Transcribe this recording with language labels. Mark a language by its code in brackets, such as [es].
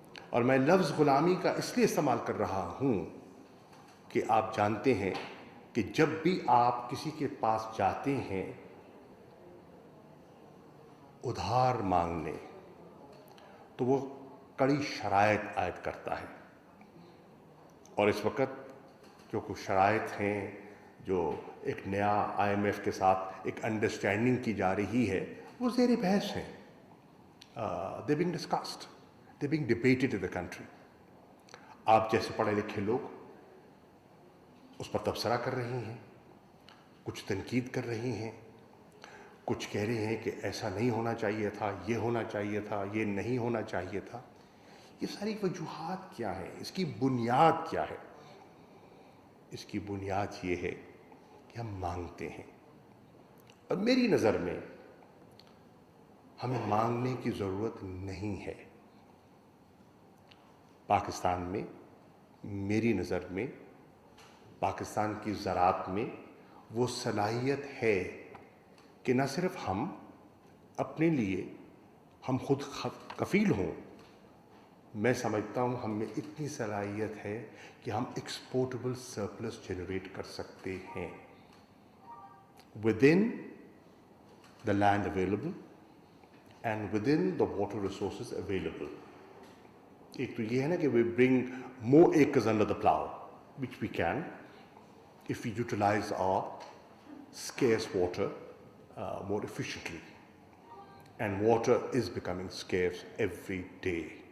[ur] اور میں لفظ غلامی کا اس لیے استعمال کر رہا ہوں کہ آپ جانتے ہیں کہ جب بھی آپ کسی کے پاس جاتے ہیں ادھار مانگنے تو وہ کڑی شرائط عائد کرتا ہے. اور اس وقت جو کچھ شرائط ہیں جو ایک نیا IMF کے ساتھ ایک انڈرسٹینڈنگ کی جا رہی ہے وہ زیر بحث ہیں. [en] They're being discussed. They're being debated in the country. [ur] آپ جیسے پڑھے لکھے لوگ اس پر تبصرہ کر رہے ہیں, کچھ تنقید کر رہے ہیں, کچھ کہہ رہے ہیں کہ ایسا نہیں ہونا چاہیے تھا, یہ ہونا چاہیے تھا, یہ نہیں ہونا چاہیے تھا. یہ ساری وجوہات کیا ہیں؟ اس کی بنیاد کیا ہے؟ اس کی بنیاد یہ ہے کہ ہم مانگتے ہیں. اور میری نظر میں ہمیں مانگنے کی ضرورت نہیں ہے. پاکستان میں میری نظر میں پاکستان کی زراعت میں وہ صلاحیت ہے کہ نہ صرف ہم اپنے لیے ہم خود کفیل ہوں, میں سمجھتا ہوں ہم میں اتنی صلاحیت ہے کہ ہم ایکسپورٹیبل سرپلس جنریٹ کر سکتے ہیں [en] within the land available and within the water resources available. [ur] ایک تو یہ ہے نا کہ [en] we bring more acres under the plow, which we can if we utilize our scarce water more efficiently. And water is becoming scarce every day.